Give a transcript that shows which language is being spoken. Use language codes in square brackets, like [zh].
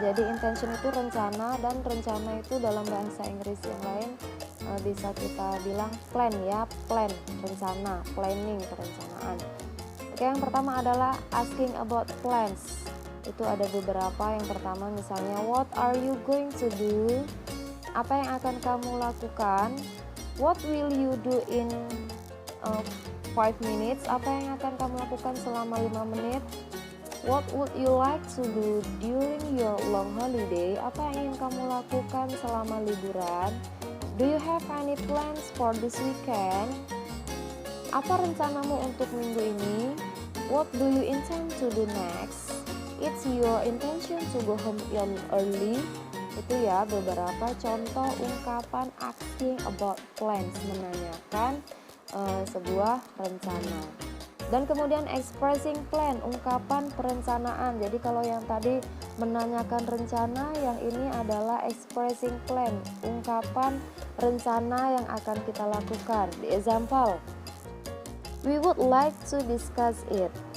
[id] Jadi intention itu rencana, dan rencana itu dalam bahasa Inggris yang lain bisa kita bilang plan ya, plan, rencana, planning, perencanaan. Oke, yang pertama adalah [en] asking about plans. [id] Itu ada beberapa. Yang pertama misalnya, [en] what are you going to do? [id] Apa yang akan kamu lakukan? [en] What will you do in 5 minutes? [id] Apa yang akan kamu lakukan selama 5 menit? [en] What would you like to do during your long holiday? [id] Apa yang ingin kamu lakukan selama liburan? [en] Do you have any plans for this weekend? [id] Apa rencanamu untuk minggu ini? [en] What do you intend to do next? It's your intention to go home early. [id] Itu ya beberapa contoh ungkapan [en] asking about plans, [id] menanyakan sebuah rencana. Dan kemudian expressing plan, ungkapan perencanaan. Jadi kalau yang tadi menanyakan rencana, yang ini adalah expressing plan, ungkapan rencana yang akan kita lakukan. [en] The example, we would like to discuss it.